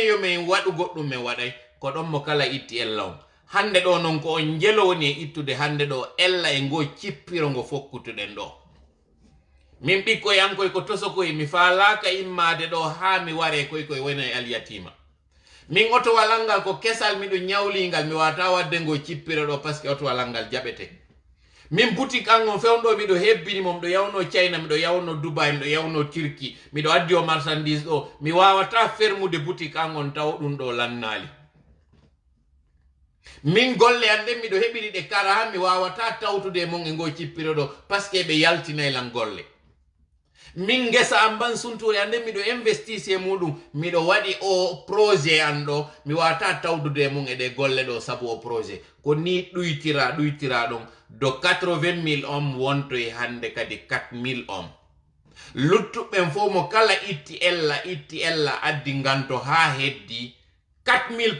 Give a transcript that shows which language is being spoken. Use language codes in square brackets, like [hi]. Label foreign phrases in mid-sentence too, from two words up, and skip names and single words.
[ff] yo min waɗu goɗɗum min waɗay ko ɗon mo kala itti ella on hande ɗo non ko on jelowoni e ittude hande ɗo ella e ngo cippiro ngo fokkutuɗen ɗo min ɓikkoyankoy ko tosokoy mi faalaka immade ɗo ha mi ware koy wona e alyatima min oto walangal ko kesal miɗo ñawlingal mi wata wadde ngo cippiro ɗo [fr] par ce que [ff] oto walangal jaɓete min boutique an on fewɗo miɗo hebbini mo miɗo yawno China miɗo yawno Dubai miɗo yawno Turquie miɗo addi o marchandise ɗo mi wawata fermude boutique an on taw ɗum ɗo lannali min golle an ɗen miɗo heɓiri ɗe kara ha mi wawata tawtude mon e ngo cippiro ɗo par [fr] ce que [ff] ɓe yaltinaylan golle min gesa am ban sunture an ɗen miɗo investise muɗum miɗo waɗi o projet an ɗo mi wawata tawdude mon e ɗe golle ɗo sabu o projet ko ni ɗuytira ɗon do 80,000 hommes wonto e hande kadi 4,000 hommes luttuɓen fof mo kala itti ella addi nganto ha heddi 4,000